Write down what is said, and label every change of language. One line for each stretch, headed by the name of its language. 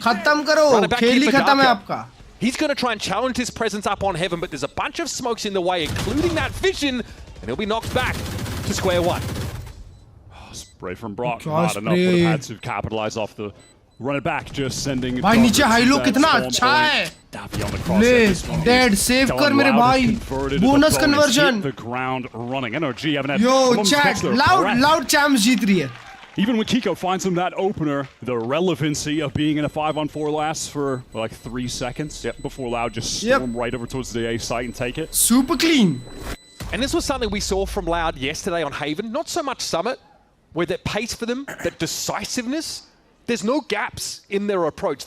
Hindi: Khatam karo. Khel hi khatam hai aapka.
English: He's going to try and challenge his presence up on Heaven, but there's a bunch of smokes in the way, including that vision, and he'll be knocked back to square one. Oh, spray from Brock. Not enough. Would have had to capitalize off the run it back, just sending.
Hindi: भाई नीचे high low कितना अच्छा है. ले dead save कर मेरे भाई.
English: Bonus conversion. The ground running. NRG haven't had.
Hindi: Yo chat, loud champs जीत रही है.
English: Even when Kiko finds him that opener, the relevancy of being in a 5-on-4 lasts for like 3 seconds before Loud just storm right over towards the A site and take it. Super clean. And this was something we saw from Loud yesterday on Haven. Not so much Summit, where that pace for them, that decisiveness, there's no gaps in their approach.